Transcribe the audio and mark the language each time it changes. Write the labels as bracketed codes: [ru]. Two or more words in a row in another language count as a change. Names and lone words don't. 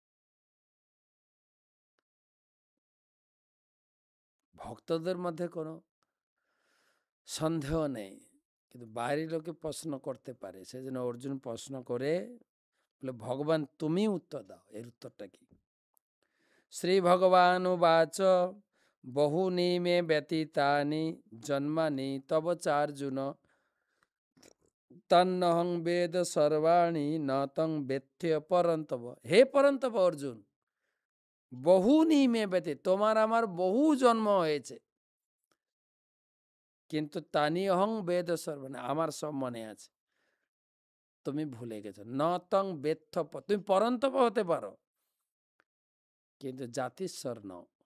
[bn] ভক্তদের মধ্যে কোনো সন্দেহ নেই, কিন্তু বাইরের লোকে প্রশ্ন করতে পারে, সেজন্য অর্জুন প্রশ্ন করে বলে, ভগবান তুমি উত্তর দাও, এর উত্তরটা কি? [sa] শ্রী ভগবান উবাচ বহুনি মে ব্যতীতানি জন্মানি তব চার্জুন তন্নহং বেদ সর্বাণি ন তং বেত্য পরন্তব। হে পরন্তব অর্জুন, বহুনি মে ব্যতীত, [bn] তোমার আমার বহু জন্ম হয়েছে, কিন্তু [sa] তানি অহং বেদ সর্বাণি, [bn] আমার সব মনে আছে, তুমি ভুলে গেছো। [sa] ন তং বেত্য, [bn] তুমি পরন্তপ হতে পারো কিন্তু জাতিস্বর নও।